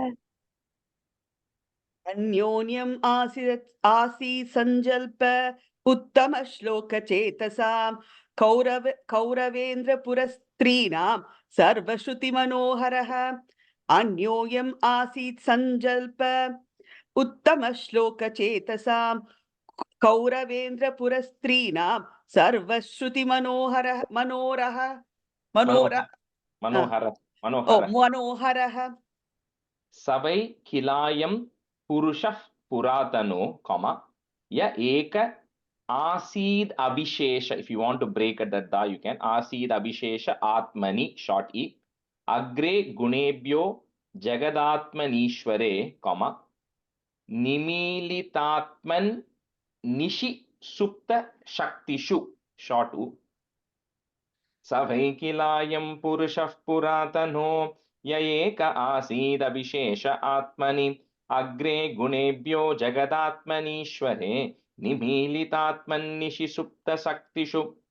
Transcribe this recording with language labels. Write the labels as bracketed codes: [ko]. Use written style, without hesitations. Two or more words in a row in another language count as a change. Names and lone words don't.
[sa] अन्योन्यम् आसीत् सञ्जल्प उत्तम श्लोक चेतसां कौरवेन्द्रपुरस्त्रीणां सर्वश्रुति मनोहरः अन्योन्यम् आसीत् सञ्जल्प उत्तम श्लोक चेतसां कौरवेन्द्रपुरस्त्रीणां सर्वश्रुति मनोहरः मनोहरः सवै किलायं पुरुषः पुरातनो comma य एक आसीद अभिशेष [en] if you want to break it that da you can [sa] आसीद अभिशेष आत्मनि [en] short e [sa] अग्रे गुणेभ्यो जगदात्मनीश्वरे comma निमीलितात्मन् निशि सुप्त शक्तिषु [en] short u [sa] सवैकिलायं पुरुषः पुरातनो य एक आसीदभिशेष आत्मनि अग्रे गुणेभ्यो जगदात्मनीश्वरे निमीलितात्मन्निशि सुप्तशक्तिषु